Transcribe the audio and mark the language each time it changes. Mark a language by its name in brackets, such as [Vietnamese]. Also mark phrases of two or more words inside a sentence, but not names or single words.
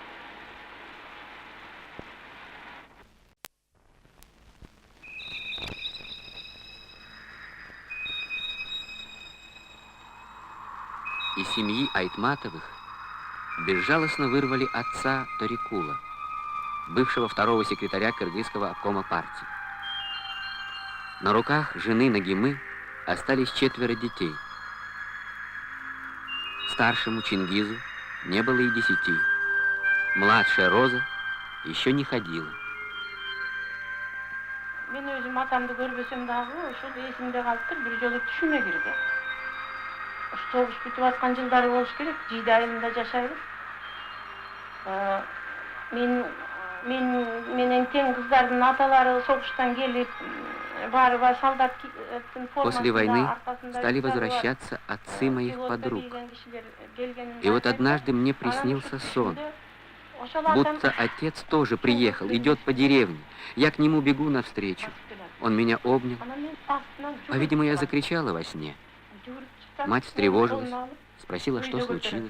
[Russian] Из семьи Айтматовых безжалостно вырвали отца Торикула, бывшего 2-го секретаря Кыргызского обкома партии. На руках жены Нагимы остались 4 детей. Старшему Чингизу не было и 10. Младшая Роза еще не ходила. [Kyrgyz] Мен өзім атамды көрбесем дағы, ошол есімде қалыптыр, бір жолы түшүмө кирди. Соғыш бүтүп аткан жылдары болуш керек, жийди айылында жашайбыз. Менен тең кыздардын аталары соғыштан келип, барып солдаттын формасында. [Russian] После войны стали возвращаться отцы моих подруг. И вот однажды мне приснился сон, будто отец тоже приехал, идет по деревне. Я к нему бегу навстречу. Он меня обнял. По-видимому, я закричала во сне. Мать встревожилась, спросила, что случилось.